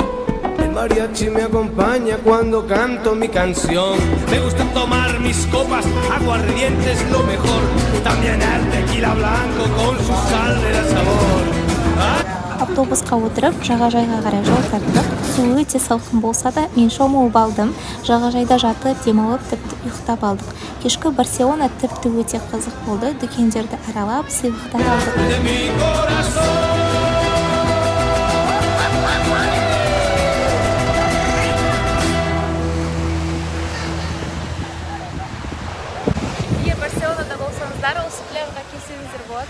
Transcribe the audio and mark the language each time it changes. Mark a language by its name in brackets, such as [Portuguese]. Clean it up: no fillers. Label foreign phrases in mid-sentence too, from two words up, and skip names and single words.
[Spanish] El mariachi me acompaña cuando canto mi canción. Me gusta tomar mis copas, aguardiente es lo mejor. También el tequila blanco con su sal de sabor. [Kazakh] Автобусқа отырып, жағажайға қарай жол тарттық. Су өте салқын болса да, мен шомылып алдым. Жағажайда жатып, демалып, тіпті ұйықтап алдық. Кешкі Барселона тіпті өте қызық болды. Дүкендерді аралап, сыйлықтар алдық. Егер Барселонада болсаңыздар, осы пляжға келсеңіздер болады.